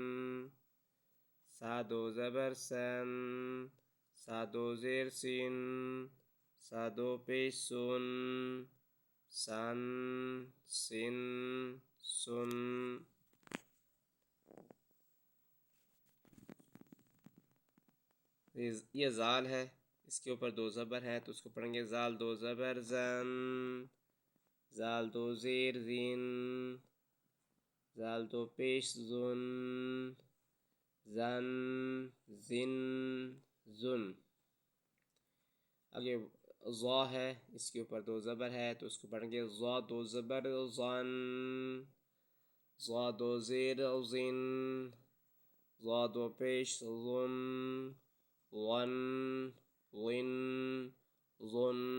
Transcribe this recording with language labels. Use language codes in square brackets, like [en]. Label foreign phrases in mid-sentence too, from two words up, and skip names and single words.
[ur] سا 2 زبر سن، سا 2 زیر سن، سا 2 پیش سن، سن سن سن۔ یہ زال ہے، اس کے اوپر 2 زبر ہے، تو اس کو پڑھیں گے زال 2 زبر زن، زال 2 زیر زین، زال 2 پیش زن، زن زن زن۔ آگے ضا ہے، اس کے اوپر 2 زبر ہے، تو اس کو پڑھیں گے ضا 2 زبر ظن، ضا 2 زیر ظن، ضا 2 پیش ظن، ظن ظن ظن۔